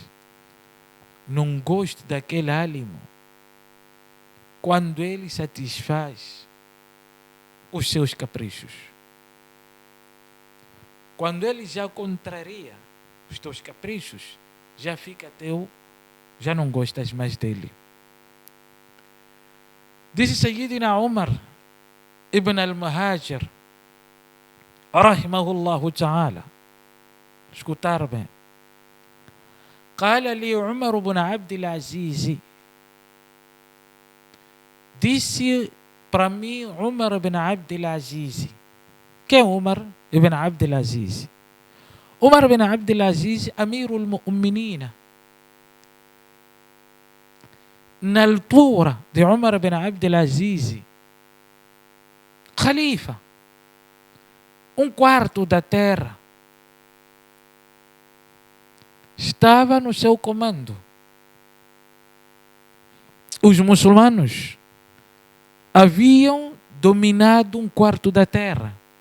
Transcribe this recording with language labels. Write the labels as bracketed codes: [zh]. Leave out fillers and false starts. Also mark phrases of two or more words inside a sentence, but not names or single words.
[pt] Não gosto daquele álimo quando ele satisfaz os seus caprichos. Quando ele já contraria os teus caprichos, já fica teu, já não gostas mais dele. Disse Sayyidina Umar ibn al-Muhajir, [ar] رحمه الله تعالى, [pt] escutar bem. [ar] قال لي عمر بن عبد العزيز, [pt] disse para mim Umar ibn Abd al-Aziz. Quem é Umar ibn Abd al-Aziz? Umar ibn Abd al-Aziz, [ar] أمير المؤمنين. [pt] Na altura de Umar ibn Abd al-Aziz, Khalifa, um quarto da terra estava no seu comando. Os muçulmanos haviam dominado um quarto da terra.